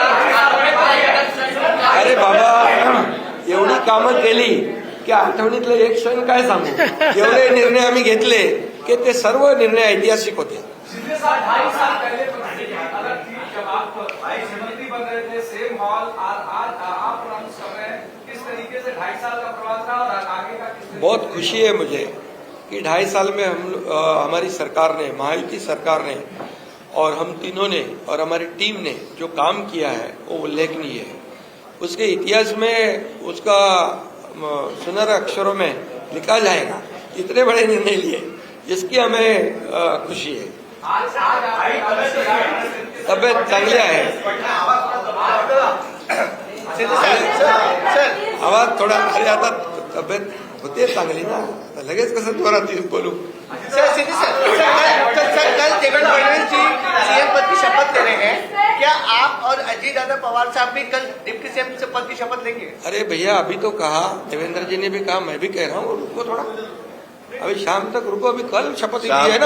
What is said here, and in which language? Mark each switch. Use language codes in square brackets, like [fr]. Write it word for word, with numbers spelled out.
[mr] अरे बाबा, एवढी कामं केली की आठवणीतले एक क्षण काय सांगू. एवढे निर्णय आम्ही घेतले की ते सर्व निर्णय ऐतिहासिक होते. [hi] शिंदे साहब ढाई साल पहले प्रधानमंत्री अगर ठीक जब आप भाई समिति बन रहे थे, सेम हॉल और आज आप रन कर रहे हैं, किस तरीके से ढाई साल का प्रवास रहा और आगे का किस तरीके बहुत खुशी है मुझे कि ढाई साल में हम लो- अ, हमारी सरकार ने, महायुति सरकार ने और हम तीनों ने और हमारी टीम ने जो काम किया है वो उल्लेखनीय है. उसके इतिहास में उसका म, सुनहरे अक्षरों में लिखा जाएगा, इतने बड़े निर्णय लिए, जिसकी हमें अ, खुशी है. आज आज आप [mr] तब्येत चांगली आहे. शिंदे साहेब, सर सर आवाज थोडा, अरे आता तब्येत होते चांगली ना, आता लगेच कसं जोरात येऊन बोलू. [hi] सर सिद्धि सर सर कल कल सर कल देवेंद्र फडणवीस जी सीएम पद की शपथ ले रहे हैं, क्या आप और अजय दादा पवार साहब भी कल डिप्टी सीएम से पद की शपथ लेंगे? अरे भैया अभी तो कहा देवेंद्र जी ने भी कहा, मैं भी कह रहा हूँ रुको थोड़ा, अभी शाम तक रुको, अभी कल शपथ ली है ना,